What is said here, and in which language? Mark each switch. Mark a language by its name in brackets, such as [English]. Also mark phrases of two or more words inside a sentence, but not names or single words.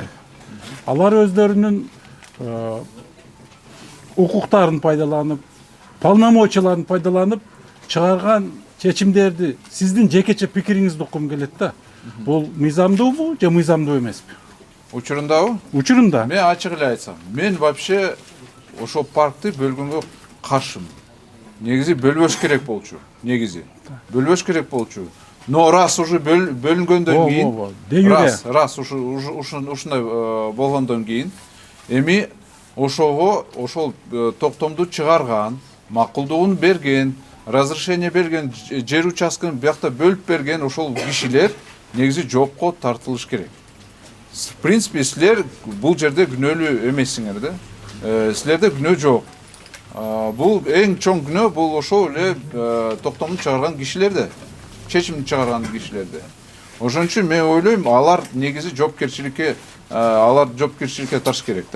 [Kyrgyz] Алар өздөрүнүн укуктарын пайдаланып, полномочияларын пайдаланып чыгарган чечимдерди сиздин жекече пикириңизди уккум келет да. Бул мыйзамдуубу же мыйзамдуу эмеспи? Учурундабы? Учурунда. Мен ачык эле айтсам, мен вообще ошол паркты бөлгөнгө каршымын. Негизи бөлбөш керек болчу. Негизи бөлбөш керек болчу. [Russian] Но раз уже [Kyrgyz] бөлүнгөндөн кийин, раз ушундай болгондон кийин, эми ошого ошол токтомду чыгарган, макулдугун берген, разрешение берген, жер участкын биякта бөлүп берген ошол кишилер негизи жоопко тартылыш керек. [Russian] В принципе, [Kyrgyz] силер бул жерде күнөөлүү эмессиңер да. Силерде күнөө жок. Бул эң чоң күнөө бул ошол эле токтомду чыгарган кишилерде, чечимди чыгарган кишилерде. Ошон үчүн мен ойлойм, алар негизи жоопкерчиликке тарш керек да.